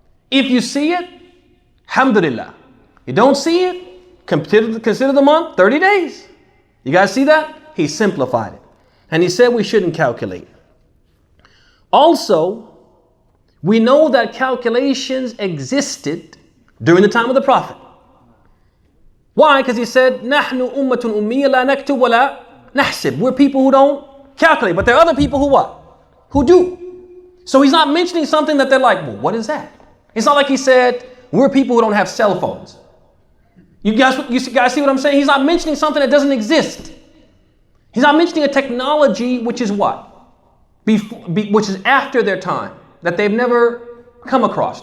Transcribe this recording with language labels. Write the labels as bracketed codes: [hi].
[en] If you see it, alhamdulillah. You don't see it, consider the month 30 days. You guys see that? He simplified it. And he said we shouldn't calculate. Also, we know that calculations existed during the time of the Prophet. Why? Because he said, [ar] نَحْنُ أُمَّةٌ أُمِّيَّةٌ لَا نَكْتُبْ وَلَا نَحْسِبْ. [en] We're people who don't calculate, but there are other people who what? Who do. So he's not mentioning something that they're like, well, what is that? It's not like he said, we're people who don't have cell phones. You guys see what I'm saying? He's not mentioning something that doesn't exist. He's not mentioning a technology which is what? Which is after their time, that they've never come across.